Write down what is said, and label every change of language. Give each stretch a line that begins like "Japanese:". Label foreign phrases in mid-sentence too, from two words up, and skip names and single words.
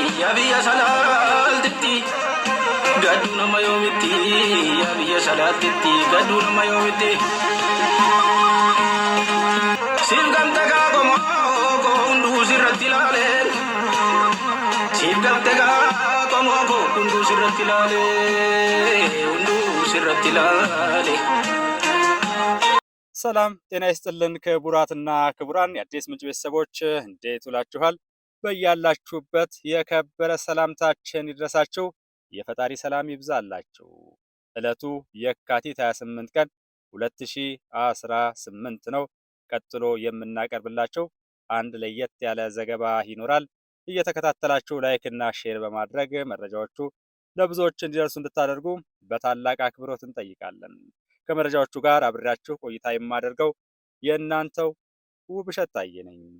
Oromo: biyya salaaltitti gadduu nama yoomitti yaa biyya salaaltitti gadduu nama yoomitti siif gamte gaa qomoo hunduu sirratti ilaalee siif gamte gaa qomoo hunduu sirratti ilaalee hunduu sirratti ilaalee
Amharic: ሰላም ጤና ይስጥልን ክቡራትና ክቡራን የአዲስ ምንጭ ቤተሰቦች እንዴት ውላችኋል? በያላችሁበት የከበረ ሰላምታችን ይድረሳችሁ። የፈጣሪ ሰላም ይብዛላችሁ። ዕለቱ የካቲት 28 ቀን 2018 ነው። ቀጥሎ የምናቀርብላችሁ አንድ ለየት ያለ ዘገባ ይኖራል። እየተከታተላችሁ ላይክ እና ሼር በማድረግ መረጃዎቹ ለብዙዎች እንዲደርሱ እንድታደርጉ በታላቅ አክብሮት እንጠይቃለን። ከመረጃዎቹ ጋር አብሬያችሁ ቆይታ የማደርገው የእናንተው ውብሸት ታዬ ነኝ።